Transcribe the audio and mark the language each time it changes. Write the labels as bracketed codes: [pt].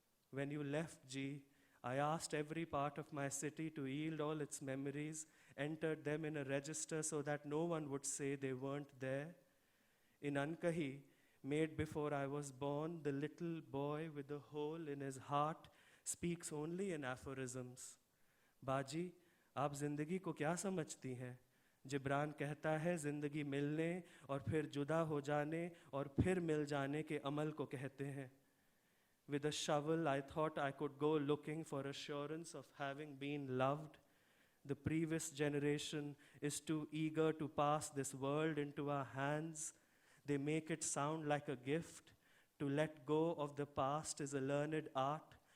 [en] When you left, G, I asked every part of my city to yield all its memories, entered them in a register so that no one would say they weren't there. In Ankahi, made before I was born, the little boy with a hole in his heart speaks only in aphorisms. [hi] बाजी, आप जिंदगी को क्या समझती हैं? जिब्रान कहता है जिंदगी मिलने और फिर जुदा हो जाने और फिर मिल जाने के अमल को कहते हैं. [en] With a shovel, I thought I could go looking for assurance of having been loved. The previous generation is too eager to pass this world into our hands. They make it sound like a gift. To let go of the past is a learned art.